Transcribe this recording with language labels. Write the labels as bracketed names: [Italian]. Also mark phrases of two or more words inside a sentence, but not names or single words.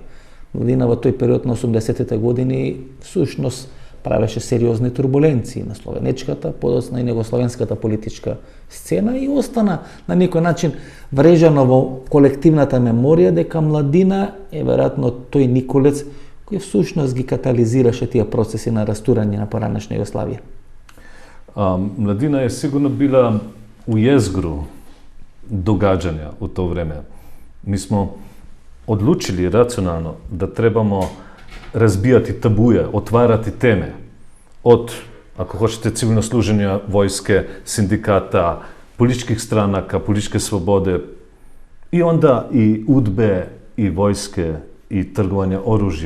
[Macedonian] Младина во тој период на 80-тите години всушност правеше сериозни турбуленции на словенечката, подоцна и негословенската политичка сцена и остана на некој начин врежано во колективната меморија дека Младина е веројатно тој Николец кој всушност ги катализираше тие процеси на растурање на поранешна Југославија. [Serbian] Младина е сигурно била у језгру događanja u to vreme. Mi smo odlučili racionalno da trebamo razbijati tabuje, otvarati teme od, ako hoćete, civilno služenja vojske, sindikata, političkih stranaka, političke slobode i onda i udbe i vojske i trgovanja oružjem.